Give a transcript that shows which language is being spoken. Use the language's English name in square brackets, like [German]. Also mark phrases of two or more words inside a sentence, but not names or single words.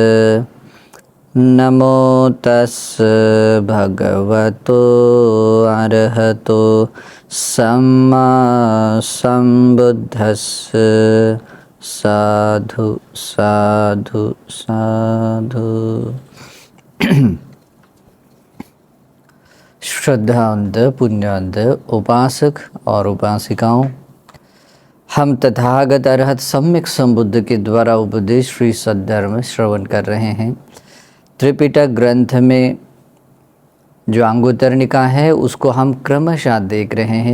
[Pali] नमो तस् भगवतो अरहतो सम्मा सम्बुद्धस्स। साधु साधु साधु। [Hindi] श्रद्धावंत पुण्यवंत उपासक और उपासिकाओं, हम तथागत अरहत सम्यक संबुद्ध के द्वारा उपदेश श्री सद्धर्म श्रवण कर रहे हैं। त्रिपिटक ग्रंथ में जो अंगुत्तर निकाय है उसको हम क्रमशः देख रहे हैं।